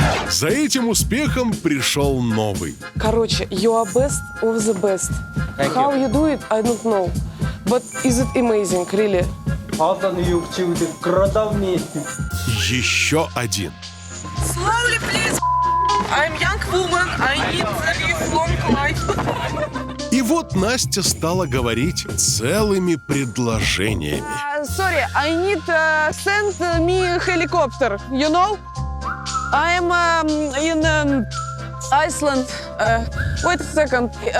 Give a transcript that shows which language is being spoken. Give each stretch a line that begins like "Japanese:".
Russian: За этим успехом пришел новый. Короче,
English: you are best of the best. How you do it, I don't know. But is it amazing, really?
Russian: Еще один.
English: Slowly, please. I'm young woman. I need to live long life.
Russian: И вот Настя стала говорить целыми предложениями.
English: Sorry, I need send me helicopter. You know, I'm in Iceland. Wait a second.